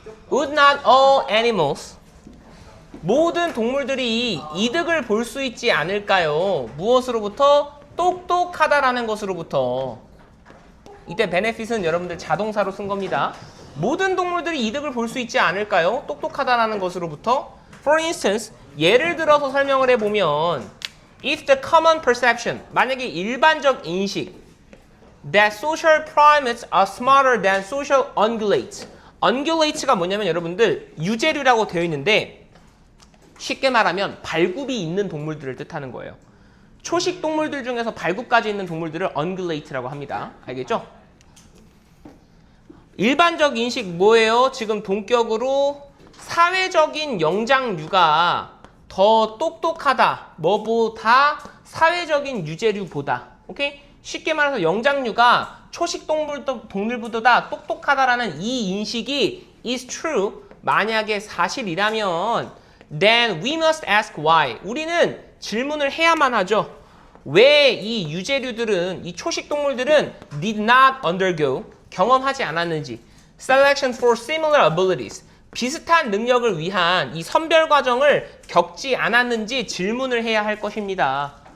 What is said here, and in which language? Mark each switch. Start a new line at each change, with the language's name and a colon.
English: Would not all animals
Korean: 모든 동물들이 이득을 볼 수 있지 않을까요? 무엇으로부터? 똑똑하다라는 것으로부터. 이때 benefit은 여러분들 자동사로 쓴 겁니다. 모든 동물들이 이득을 볼 수 있지 않을까요? 똑똑하다라는 것으로부터.
English: For instance,
Korean: 예를 들어서 설명을 해보면
English: if the common perception,
Korean: 만약에 일반적 인식
English: that social primates are smarter than social ungulates.
Korean: ungulates가 뭐냐면 여러분들 유제류라고 되어 있는데 쉽게 말하면 발굽이 있는 동물들을 뜻하는 거예요. 초식 동물들 중에서 발굽까지 있는 동물들을 ungulate라고 합니다. 알겠죠? 일반적 인식 뭐예요? 지금 동격으로 사회적인 영장류가 더 똑똑하다. 뭐보다? 사회적인 유제류보다. 오케이? 쉽게 말해서 영장류가 초식 동물보다 똑똑하다라는 이 인식이
English: is true.
Korean: 만약에 사실이라면
English: then we must ask why.
Korean: 우리는 질문을 해야만 하죠. 왜 이 유제류들은, 이 초식 동물들은
English: did not undergo,
Korean: 경험하지 않았는지
English: selection for similar abilities,
Korean: 비슷한 능력을 위한 이 선별 과정을 겪지 않았는지 질문을 해야 할 것입니다.